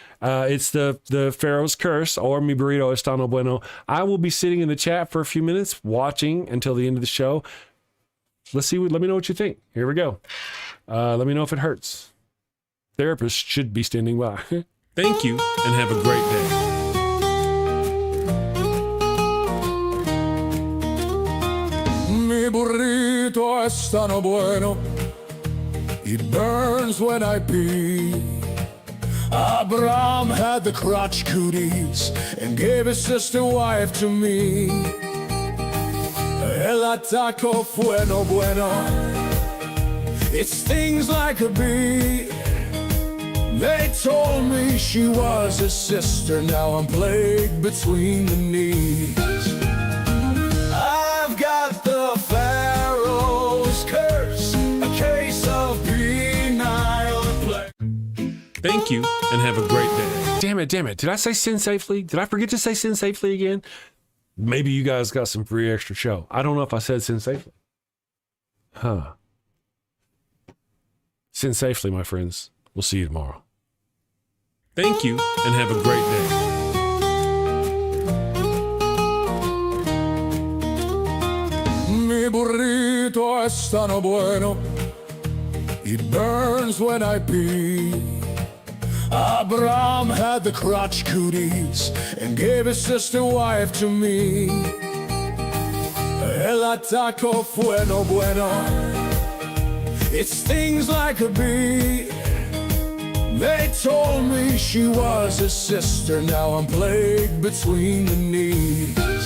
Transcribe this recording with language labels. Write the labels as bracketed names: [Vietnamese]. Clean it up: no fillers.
[English] It's the Pharaoh's Curse, or Mi Burrito Está No Bueno. I will be sitting in the chat for a few minutes, watching until the end of the show. Let me know what you think. Here we go. Let me know if it hurts. Therapist should be standing by. Thank you, and have a great day. [Spanish] Mi burrito está no bueno. [English] It burns when I pee. Abraham had the crotch cooties and gave his sister wife to me. [Spanish] El ataco fue no bueno. [English] It stings like a bee. They told me she was a sister, now I'm plagued between the knees. I've got the Pharaoh's curse, a case of penile plague. Thank you, and have a great day. Damn it. Did I say sin safely? Did I forget to say sin safely again? Maybe you guys got some free extra show. I don't know if I said sin safely. Huh. Sin safely, my friends. We'll see you tomorrow. Thank you, and have a great day. [Spanish] Mi burrito está no bueno. [English] It burns when I pee. Abraham had the crotch cooties and gave his sister wife to me. [Spanish] El ataco fue no bueno. [English] It stings like a bee. They told me she was a sister, now I'm plagued between the knees.